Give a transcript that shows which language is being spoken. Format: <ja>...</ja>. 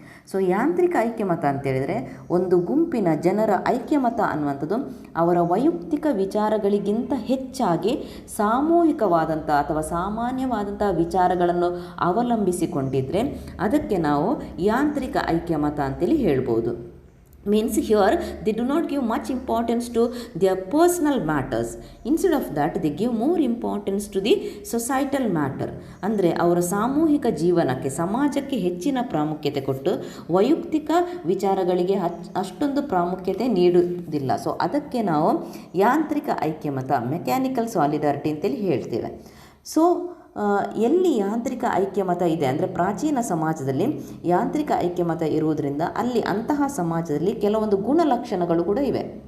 <kn>So ಯಾಂತ್ರಿಕ ಐಕ್ಯಮತ ಅಂತೇಳಿದರೆ ಒಂದು ಗುಂಪಿನ ಜನರ ಐಕ್ಯಮತ ಅನ್ನುವಂಥದ್ದು ಅವರ ವೈಯಕ್ತಿಕ ವಿಚಾರಗಳಿಗಿಂತ ಹೆಚ್ಚಾಗಿ ಸಾಮೂಹಿಕವಾದಂಥ ಅಥವಾ ಸಾಮಾನ್ಯವಾದಂಥ ವಿಚಾರಗಳನ್ನು ಅವಲಂಬಿಸಿಕೊಂಡಿದ್ದರೆ ಅದಕ್ಕೆ ನಾವು ಯಾಂತ್ರಿಕ ಐಕ್ಯಮತ ಅಂತೇಳಿ ಹೇಳ್ಬೋದು.</kn> <en>Means here they do not give much importance to their personal matters. Instead of that they give more importance to the societal matter.</en> <kn>ಅಂದರೆ ಅವರ ಸಾಮೂಹಿಕ ಜೀವನಕ್ಕೆ, ಸಮಾಜಕ್ಕೆ ಹೆಚ್ಚಿನ ಪ್ರಾಮುಖ್ಯತೆ ಕೊಟ್ಟು ವೈಯಕ್ತಿಕ ವಿಚಾರಗಳಿಗೆ ಅಷ್ಟೊಂದು ಪ್ರಾಮುಖ್ಯತೆ ನೀಡುವುದಿಲ್ಲ. ಸೊ ಅದಕ್ಕೆ ನಾವು ಯಾಂತ್ರಿಕ ಐಕ್ಯಮತ, ಮೆಕ್ಯಾನಿಕಲ್ ಸಾಲಿಡಾರಿಟಿ ಅಂತೇಳಿ ಹೇಳ್ತೇವೆ. ಸೊ ಎಲ್ಲಿ ಯಾಂತ್ರಿಕ ಐಕ್ಯಮತ ಇದೆ ಅಂದರೆ ಪ್ರಾಚೀನ ಸಮಾಜದಲ್ಲಿ ಯಾಂತ್ರಿಕ ಐಕ್ಯಮತ ಇರುವುದರಿಂದ ಅಲ್ಲಿ ಅಂತಹ ಸಮಾಜದಲ್ಲಿ ಕೆಲವೊಂದು ಗುಣಲಕ್ಷಣಗಳು ಕೂಡ ಇವೆ.</kn>